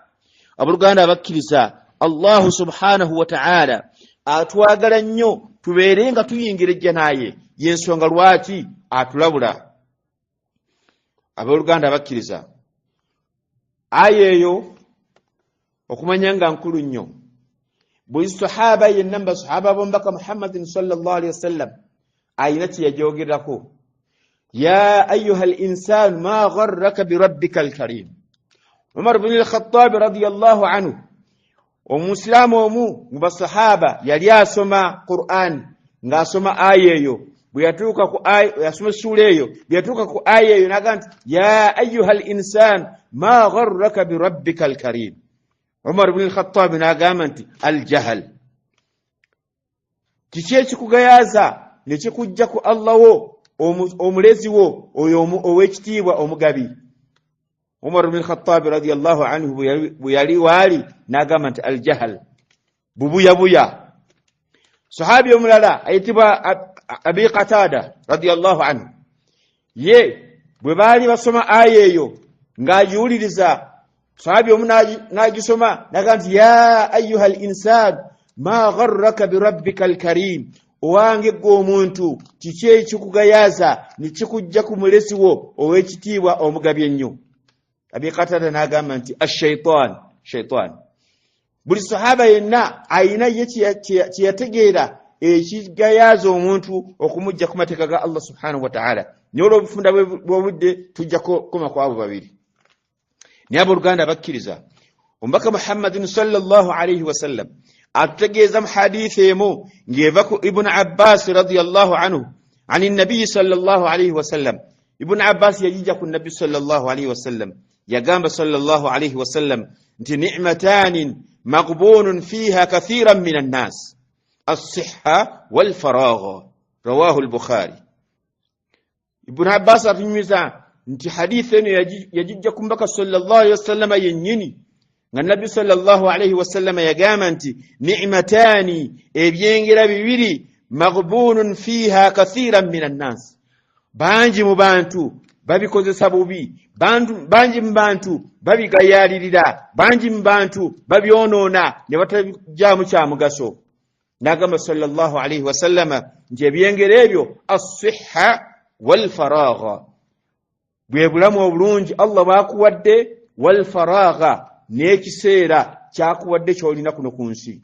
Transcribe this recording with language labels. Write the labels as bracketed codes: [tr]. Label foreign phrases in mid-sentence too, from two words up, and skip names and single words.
[lg] Abooluganda bakkiriza [ar] الله سبحانه وتعالى [lg] atwagala nnyo tubeere nga tuyingirejja naye, y'ensonga lwaki atulabula. Abooluganda bakkiriza aya eyo okumanya nga nkulu nnyo. Buli sahaba yenna mu basahaba b'omubaka Muhammadin [ar] صلى الله عليه وسلم [lg] ayina kye yagyogerako. [ar] يا أيها الإنسان ما غرك بربك الكريم. [lg] Umar ibn al-Khattab [ar] رضي الله عنه [lg] omusilamu omu mu basahaba yali asoma Qur'an ng'asoma aya eyo. Bwe yatuuka ku aya yasoma sura eyo, bwe yatuuka ku aya eyo n'agamba [ar] يا أيها الإنسان ما غرك بربك الكريم. [lg] Umar ibn al-Khattab n'agamba nti al-jahl. Kiki ekikugayaza ne kikujja ku Allah wo omulezi wo oyo ow'ekitiibwa omugabi? Umar ibn al-Khattab [ar] رضي الله عنه [lg] bwe yali waali n'agamba nti al-jahl, bubuyabuya. Sahabi omulala ayitibwa Abi Qatada [ar] رضي الله عنه, [lg] ye bwe baali basoma aya eyo ng'agiwuliriza, sahabi omu n'agisoma n'agamba nti [ar] يا أيها الإنسان ما غرك بربك الكريم. [lg] Owange gwe omuntu kiki ekikugayaza ne kikujja ku mulesi wo ow'ekitiibwa omugabi ennyo? Abi Qatada n'agamba nti shaitan. Buli sahaba yenna ayina ye kye yategeera ekigayaza omuntu okumujja ku mateeka ga [ar] الله سبحانه وتعالى. [lg] Naye olw'obufunda bw'obudde tujja kukoma ku abo babiri. Naye abooluganda bakkiriza omubaka Muhammadin [ar] صلى الله عليه وسلم [lg] atutegeeza mu hadithi emu ng'eva ku Ibn Abbas [ar] رضي الله عنه عن النبي صلى الله عليه وسلم. [lg] Ibn Abbas yajija ku nabbi [ar] صلى الله عليه وسلم yagamba صلى الله عليه وسلم nti نعمتان مغبون فيهما كثير من الناس الصحة والفراغ. رواه البخاري. [lg] Ibn Abbas atunyumiza nti hadithi eno yajija ku mbaka [ar] صلى الله عليه وسلم [lg] yennyini nga nabbi [ar] صلى الله عليه وسلم [lg] yagamba nti ni'matani, ebyengera bibiri, [ar] مغبون فيهما كثير من الناس, [lg] bangi mu bantu babikozesa bubi, bangi mu bantu babigayalirira, bangi mu bantu babyonoona ne batajjaamu kya mugaso. N'agamba [ar] صلى الله عليه وسلم [lg] nti ebyengera ebyo [ar] الصحة والفراغ, [lg] bwe bulamu obulungi Allah bw'akuwadde, [ar] والفراغ, [lg] n'ekiseera kyakuwadde ky'olina kuno ku nsi.